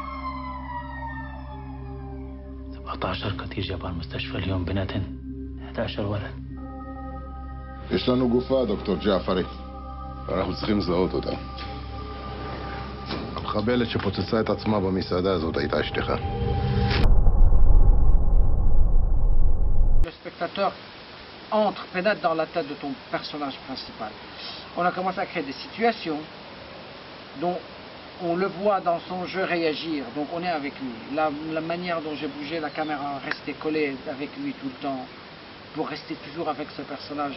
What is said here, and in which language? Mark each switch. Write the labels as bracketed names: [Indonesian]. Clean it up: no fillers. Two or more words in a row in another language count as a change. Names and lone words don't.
[Arabic] 17 قتيل جابوا على المستشفى اليوم بناتن 11 ولد. [Hebrew] יש לנו גופה, דוקטור ג'עפרי. אנחנו צריכים לזהות אותה. המחבלת שפוצצה את עצמה במסעדה הזאת הייתה אשתך. [French] Le spectateur pénètre dans la tête de ton personnage principal. On a commencé à créer des situations dont on le voit dans son jeu réagir, donc on est avec lui. La manière dont j'ai bougé la caméra, rester collée avec lui tout le temps, pour rester toujours avec ce personnage.